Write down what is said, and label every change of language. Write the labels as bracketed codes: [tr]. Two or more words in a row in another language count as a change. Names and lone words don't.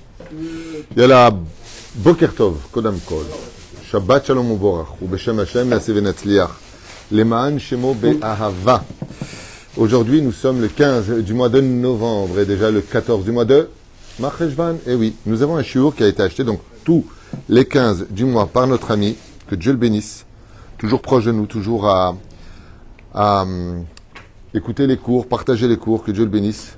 [he] יאללה בוקר טוב קודם כל שבת שלום ומבורך. ובשם השם נעשה ונצליח. לשם שמו באהבה. [fr] Aujourd'hui, nous sommes le 15 du mois de novembre et déjà le 14 du mois de Marcheshvan. Et oui, nous avons un shiur qui a été acheté donc tous les 15 du mois par notre ami, que Dieu le bénisse, toujours proche de nous, toujours à écouter les cours, partager les cours, que Dieu le bénisse.